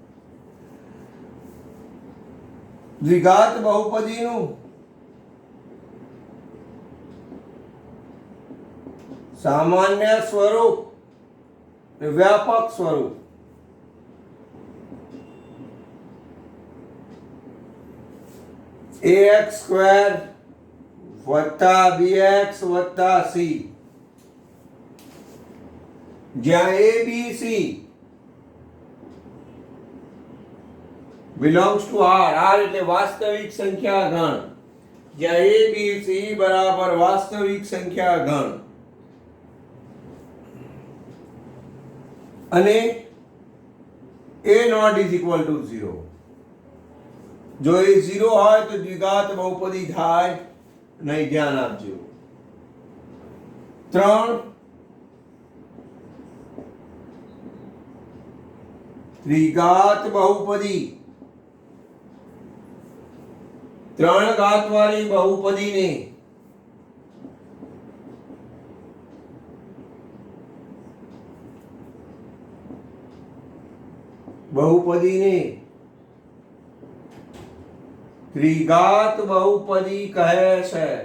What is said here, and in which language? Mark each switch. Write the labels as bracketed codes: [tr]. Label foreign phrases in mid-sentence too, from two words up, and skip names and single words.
[gu] દ્વિઘાત બહુપદીનું સામાન્ય સ્વરૂપ, વ્યાપક સ્વરૂપ ax² વત્તા bx વત્તા c, જ્યાં a b c [en] belongs to r [gu] એટલે વાસ્તવિક સંખ્યા ગણ. જ્યાં a b c બરાબર વાસ્તવિક સંખ્યા ગણ અને a [en] not is equal to [gu] 0. જો એ 0 હોય તો દ્વિઘાત બહુપદી થાય નહીં, ધ્યાન આપજો. 3 ત્રિઘાત બહુપદી, 3 ઘાત વાળી બહુપદીને ત્રિઘાત બહુપદી કહે છે.